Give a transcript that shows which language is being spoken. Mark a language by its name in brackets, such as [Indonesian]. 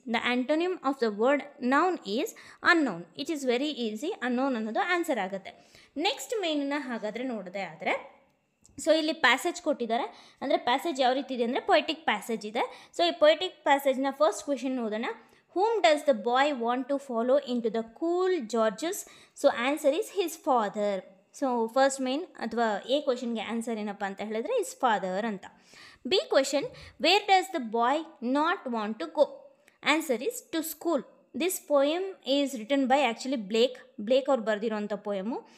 [English] The antonym of the word known is unknown. It is very easy. [Kannada] Unknown ಅನ್ನೋದು answer ಆಗುತ್ತೆ. Next ಮೇನನ್ನ ಹಾಗಾದರೆ ನೋಡೋದೇ ಆದರೆ, ಸೊ ಇಲ್ಲಿ ಪ್ಯಾಸೇಜ್ ಕೊಟ್ಟಿದ್ದಾರೆ. ಅಂದರೆ ಪ್ಯಾಸೇಜ್ ಯಾವ ರೀತಿ ಇದೆ ಅಂದರೆ ಪೊಯಿಟಿಕ್ ಪ್ಯಾಸೇಜ್ ಇದೆ. ಸೊ ಈ ಪೊಯಿಟಿಕ್ ಪ್ಯಾಸೇಜ್ನ ಫಸ್ಟ್ ಕ್ವೆಶನ್ ಓದೋಣ. [English] Whom does the boy want to follow into the cool Georges? So answer is his father. [Kannada] So first main ಅಥವಾ ಎ ಕ್ವೆಶನ್ಗೆ ಆನ್ಸರ್ ಏನಪ್ಪ ಅಂತ ಹೇಳಿದ್ರೆ [English] is father [Kannada] ಅಂತ. [English] B question, where does the boy not want to go? Answer is to school. This poem is written by [Kannada] actually ಬ್ಲೇಕ್ ಅವ್ರು ಬರೆದಿರೋಂಥ ಪೋಯಮು.